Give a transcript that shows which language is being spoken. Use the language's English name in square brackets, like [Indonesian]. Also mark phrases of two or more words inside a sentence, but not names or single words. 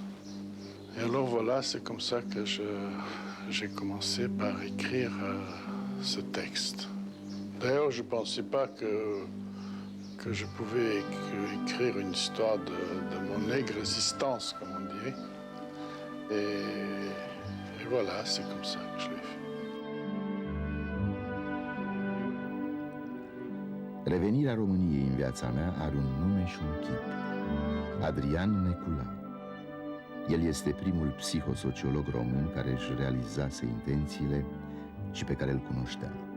[French] Et alors voilà, c'est comme ça que j'ai commencé par écrire ce texte. D'ailleurs, je ne pensais pas que que je pouvais écrire une histoire de mon existence, comme on dirait. Et voilà, c'est comme ça que je l'ai fait. [Romanian] Revenirea României în viața mea are un nume și un chip. Adrian Neculau. El este primul psihosociolog român care își realizase intențiile și pe care îl cunoșteam.